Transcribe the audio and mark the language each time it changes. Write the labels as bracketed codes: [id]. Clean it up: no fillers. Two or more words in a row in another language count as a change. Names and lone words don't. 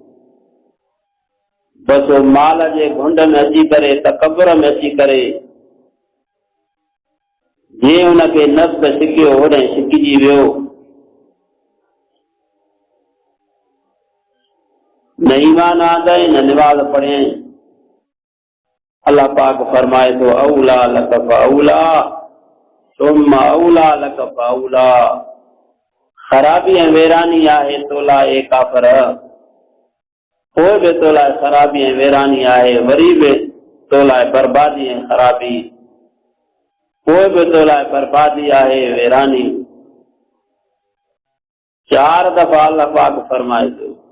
[sd] बसि माल जे घुंड में अची करे, तकबर में अची करे जीअं हुनखे नफ़्स सिकियो होॾे सिकिजी वियो। न ईमान आंदई, न निमाज़ पढ़ियई। अल्लाह पाक फरमाए थो [ar] أولى لك فأولى ثم أولى لك فأولى. [sd] ख़राबी ऐं वेरानी आहे तोला ए काफ़र, पोइ बि तोला ख़राबी ऐं वेरानी आहे, वरी बि तोला बर्बादी ऐं ख़राबी, पोइ बि तोला बर्बादी आहे वेरानी। 4 दफ़ा अल्लाह पाक फरमाए थो।